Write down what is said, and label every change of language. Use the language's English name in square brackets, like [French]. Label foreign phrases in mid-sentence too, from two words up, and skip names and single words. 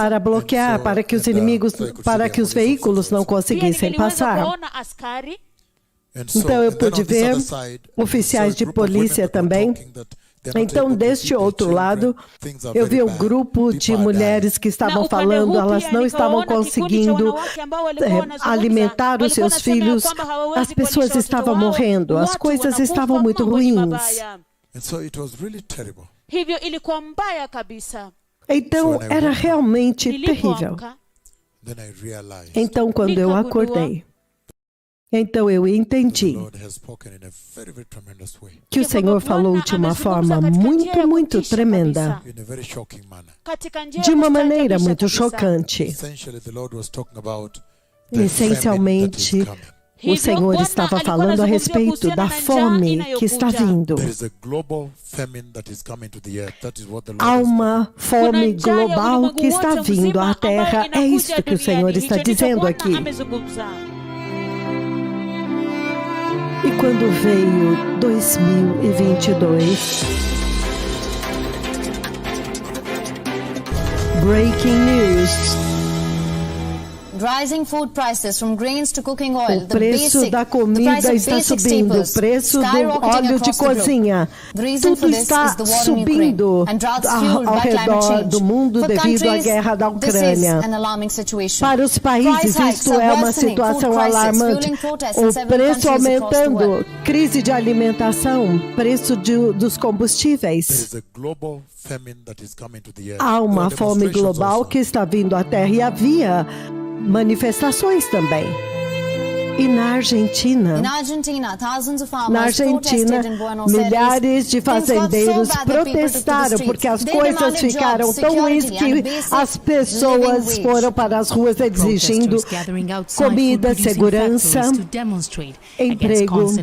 [Portuguese] para bloquear, para que os inimigos, para que os veículos não [Swahili] Pia [Portuguese] conseguissem [Swahili] niliweza [Portuguese] passar. [Swahili] kuona askari. [English] And so, [Portuguese] Então eu [English] and then [Portuguese] pude [English] on this [Portuguese] ver [English] other side, [Portuguese] oficiais [English] I saw a [Portuguese] de [English] group of women [Portuguese] polícia [English] that were [Portuguese] também. [English] talking that they're not [Portuguese] Então, [English] able to [Portuguese] deste [English] feed their [Portuguese] outro [English] children. [Portuguese] lado, [English] Things are [Portuguese] eu [English] very [Portuguese] vi um [English] bad. [Portuguese] grupo de [English] People are [Portuguese] mulheres [English] dying. [Portuguese] que estavam [Swahili] Na upande [Portuguese] falando, [Swahili] huu [Portuguese] elas [Swahili] pia [Portuguese] não estavam [Swahili] nikaona kikundi cha [Portuguese] conseguindo [Swahili] wanawake ambao walikuwa wanazungumza, [Portuguese] alimentar os [Swahili] walikuwa [Portuguese] seus [Swahili] wanasema ya [Portuguese] filhos. [Swahili] kwamba hawawezi [Portuguese] As pessoas [Swahili] kuwalisha [Portuguese] estavam [Swahili] watoto wao, [Portuguese] morrendo, as [Swahili] watu [Portuguese] coisas [Swahili] wanakufa, [Portuguese] estavam muito [Swahili] mambo ni [Portuguese] ruins. [Swahili] mabaya. [English] And so it was really terrible. [Swahili] Hivyo ilikuwa mbaya kabisa. [Portuguese] Então, era realmente terrível. [Swahili] Nilipoamka, [English] Then I realized [Portuguese] Então, quando eu acordei, então eu [English] the [Portuguese] entendi [English] Lord has spoken in a very, very tremendous way, [Portuguese] que o Senhor falou de uma forma muito tremenda, [English] in a very shocking manner. [Swahili] katika njia [Portuguese] de [Swahili] ya [Portuguese] uma maneira [Swahili] kustaajabisha [Portuguese] muito [Swahili] kabisa. [Portuguese] chocante. [English] Essentially, the Lord was talking about the [Portuguese] Essencialmente, [English] famine that is coming. [Portuguese] O Senhor estava falando a respeito da fome que está vindo. [English] There is a global famine that is coming to the earth. That is what the Lord [Portuguese] Há [English] has spoken. [Portuguese] uma fome global que está vindo à Terra. É isso que o Senhor está dizendo aqui. E quando veio 2022, [English] breaking news. Rising food prices from grains to cooking oil. [Portuguese] O preço da comida está subindo, o preço do óleo de cozinha. Tudo está subindo ao redor do mundo devido à guerra da Ucrânia. Para os países, isto é uma situação alarmante. O preço aumentando, crise de alimentação, preço dos combustíveis. [English] There is a global famine that is coming to the earth. [Portuguese] Há uma [English] There are [Portuguese] fome [English] demonstrations [Portuguese] global [English] also. [Portuguese] que está vindo à Terra e havia manifestações também. E na Argentina, milhares de fazendeiros protestaram porque as coisas ficaram tão ruins que as pessoas foram para as ruas exigindo comida, segurança, emprego.